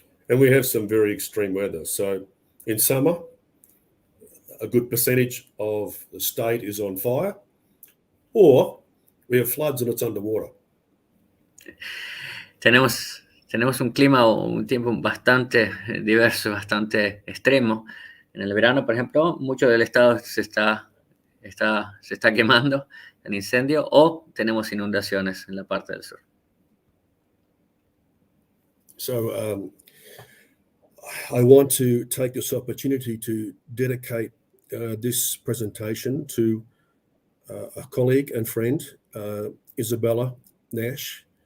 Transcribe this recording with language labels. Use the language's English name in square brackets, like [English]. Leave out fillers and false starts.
[English] And we have some very extreme weather. So in summer, a good percentage of the state is on fire, or we have floods and it's underwater. [Spanish] Tenemos un clima o un tiempo bastante diverso, bastante extremo. En el verano, por ejemplo, mucho del estado se está quemando en incendio o tenemos inundaciones en la parte del sur. [English] So I want to take this opportunity to dedicate this presentation to a colleague and friend, Isabella Nash.